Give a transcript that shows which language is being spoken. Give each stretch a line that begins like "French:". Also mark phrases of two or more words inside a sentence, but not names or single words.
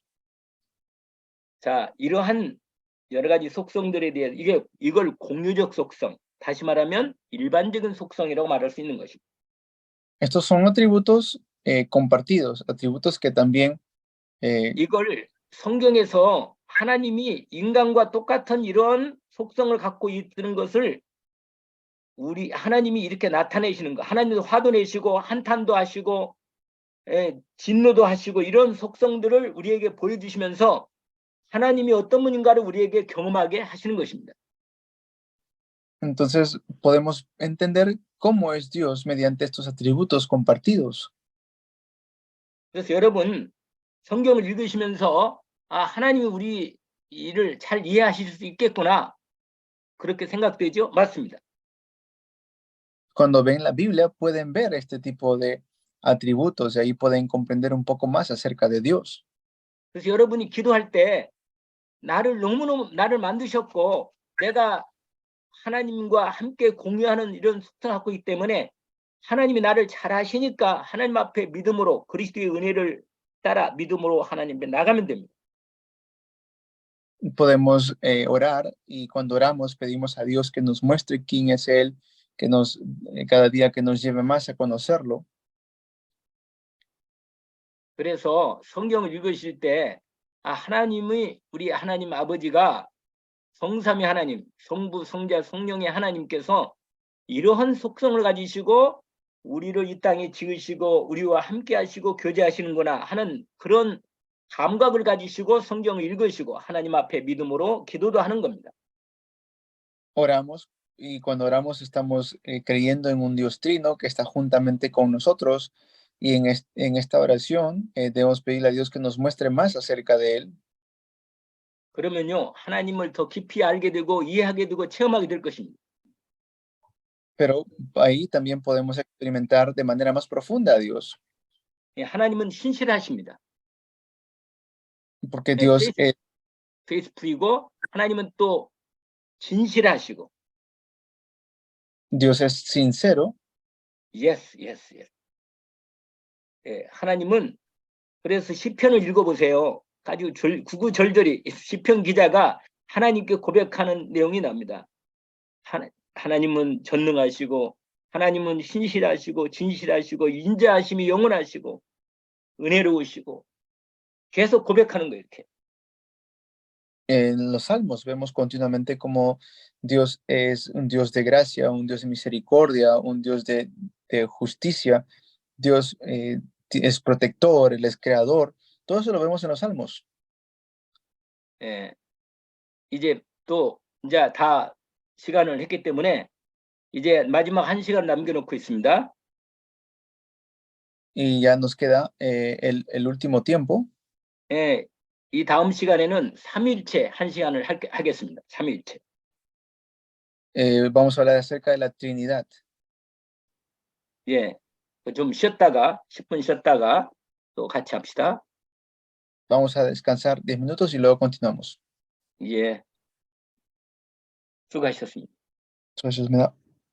Korean: 자, 이러한 여러 가지 속성들에 대해 이걸 공유적 속성, 다시 말하면 일반적인 속성이라고 말할 수 있는 것입니다.
Spanish: Estos son atributos compartidos, atributos que también
Korean: 이걸 성경에서 하나님이 인간과 똑같은 이런 속성을 갖고 있는 것을 우리 하나님이 이렇게 나타내시는 거, 하나님도 화도 내시고 한탄도 하시고 진노도 하시고 이런 속성들을 우리에게 보여주시면서 하나님이 어떤 분인가를 우리에게 경험하게 하시는 것입니다.
Spanish: entonces podemos entender cómo es Dios mediante estos atributos compartidos.
Korean: 그래서 여러분 성경을 읽으시면서 아, 하나님이 우리 일을 잘 이해하실 수 있겠구나 그렇게 생각되죠? 맞습니다.
Spanish: Cuando ven la Biblia pueden ver este tipo de atributos y ahí pueden comprender un poco más acerca de Dios.
Korean: 그래서 여러분이 기도할 때 너무너무 나를 만드셨고 내가 하나님과 함께 공유하는 이런 속성을 갖고 있기 때문에 하나님이 나를 잘 아시니까 하나님 앞에 믿음으로 그리스도의 은혜를 따라 믿음으로 하나님 앞에 나가면 됩니다.
Spanish: Podemos orar y cuando oramos pedimos a Dios que nos muestre quién es Él, que nos cada día que nos lleve más a conocerlo.
Korean: 그래서 성경을 읽으실 때 아, 하나님의 우리 하나님 아버지가 성삼위 하나님, 성부, 성자, 성령의 하나님께서 이러한 속성을 가지시고 우리를 이 땅에 지으시고 우리와 함께 하시고 교제하시는구나 하는 그런 감각을 가지시고 성경을 읽으시고 하나님 앞에 믿음으로 기도도 하는 겁니다.
Spanish: Oramos y cuando oramos estamos creyendo en un Dios trino que está juntamente con nosotros y en esta oración debemos pedirle a Dios que nos muestre más acerca de Él.
Korean: 그러면요 하나님을 더 깊이 알게 되고 이해하게 되고 체험하게 될 것입니다.
Spanish: Pero ahí también podemos experimentar de manera más profunda a Dios,
Korean: 예, 하나님은 신실하십니다.
Spanish: porque
Korean: 예,
Spanish: Dios
Korean: 페이스풀이고 하나님은 또 진실하시고
Spanish: Dios es sincero.
English: yes.
Korean: 예, 하나님은 그래서 시편을 읽어보세요. 아주 구구절절히 시편 기자가 하나님께 고백하는 내용이 납니다. 하나님은 전능하시고 하나님은 신실하시고 진실하시고 인자하심이 영원하시고 은혜로우시고 계속 고백하는 거예요. 이렇게.
Spanish: En los salmos vemos continuamente como Dios es un Dios de gracia, un Dios de misericordia, un Dios de justicia. Dios es protector, Él es creador. Todo eso lo vemos en los salmos.
Korean: 예, 이제 또 이제 다 시간을 했기 때문에 이제 마지막 1시간 남겨놓고 있습니다.
Spanish: Y ya nos queda el último tiempo.
Korean: 예, 이 다음 시간에는 3일째 1시간을 하겠습니다. 3일째.
Spanish: Vamos a hablar acerca de la Trinidad.
Korean: 예, 좀 쉬었다가 10분 쉬었다가 또 같이 합시다.
Spanish: Vamos a descansar 10 minutos y luego continuamos.
Korean: 예, 수고하셨습니다.
Spanish: Entonces me da